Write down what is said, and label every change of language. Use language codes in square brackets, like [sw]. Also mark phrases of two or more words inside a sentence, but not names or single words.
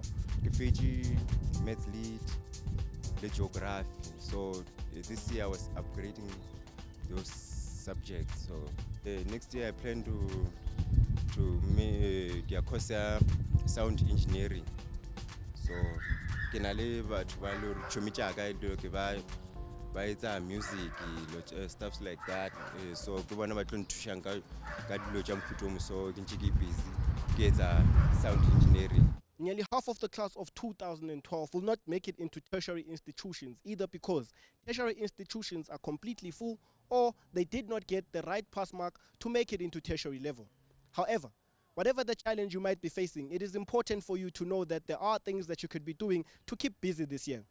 [en] Fiji, maths lead, the geography. So this year I was upgrading those subjects. So next year I plan to make the course sound engineering. [st] So kenale batho ba lo chomicha ka dilo ke ba etsa music, [en] stuff like that. [st] So ke bona ba tlo nthusha ka dilo tša mofuta so ke ntse ke busy ke etsa [en] sound engineering. Nearly half of the class of 2012 will not make it into tertiary institutions, either because tertiary institutions are completely full or they did not get the right pass mark to make it into tertiary level. However, whatever the challenge you might be facing, it is important for you to know that there are things that you could be doing to keep busy this year.